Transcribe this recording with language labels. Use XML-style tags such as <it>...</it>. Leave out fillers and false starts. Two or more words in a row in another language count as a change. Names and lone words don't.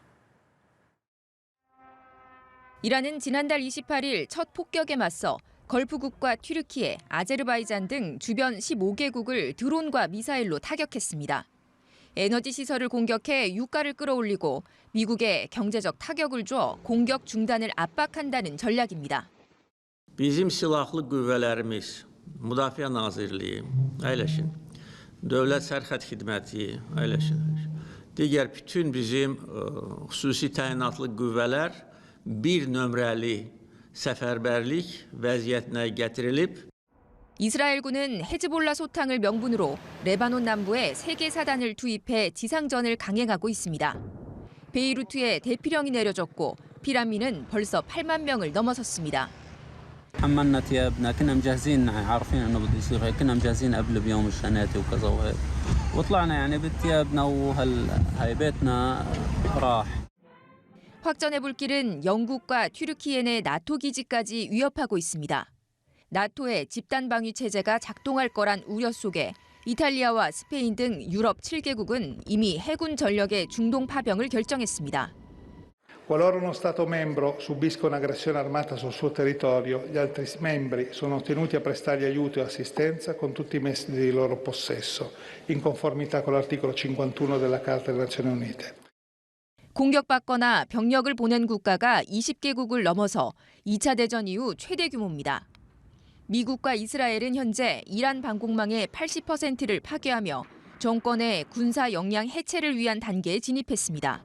<ko>이란은 지난달 28일 첫 폭격에 맞서 걸프국과 튀르키예, 아제르바이잔 등 주변 15개국을 드론과 미사일로 타격했습니다. 에너지 시설을 공격해 유가를 끌어올리고 미국에 경제적 타격을 줘 공격 중단을 압박한다는 전략입니다.</ko> <az>Bizim silahlı qüvvələrimiz, Müdafiə Nazirliyi, əyləşin. Dövlət Sərhəd Xidməti, əyləşin. Digər bütün bizim xüsusi təyinatlı qüvvələr bir nömrəli səfərbərlik vəziyyətinə gətirilib.</az> <ko>이스라엘군은 헤즈볼라 소탕을 명분으로 레바논 남부에 세계 사단을 투입해 지상전을 강행하고 있습니다. 베이루트에 대피령이 내려졌고 피란민은 벌써 8만 명을 넘어섰습니다.</ko> <ar>حملنا ثيابنا كنا مجهزين عارفين انه بده يصير هيك كنا مجهزين قبل بيوم الشناتي وكذا وهيك وطلعنا يعني بثيابنا وهي بيتنا راح.</ar> <ko>확전의 불길은 영국과 튀르키예 내 나토 기지까지 위협하고 있습니다. 나토의 집단 방위 체제가 작동할 거란 우려 속에 이탈리아와 스페인 등 유럽 7개국은 이미 해군 전력의 중동 파병을 결정했습니다.</ko> <it>Qualora uno Stato membro subisca un'aggressione armata sul suo territorio, gli altri membri sono tenuti a prestargli aiuto e assistenza con tutti i mezzi di loro possesso, in conformità con l'articolo 51 della Carta delle Nazioni Unite.</it> <ko>공격받거나 병력을 보낸 국가가 20개국을 넘어서 2차 대전 이후 최대 규모입니다. 미국과 이스라엘은 현재 이란 방공망의 80%를 파괴하며 정권의 군사 역량 해체를 위한 단계에 진입했습니다.</ko>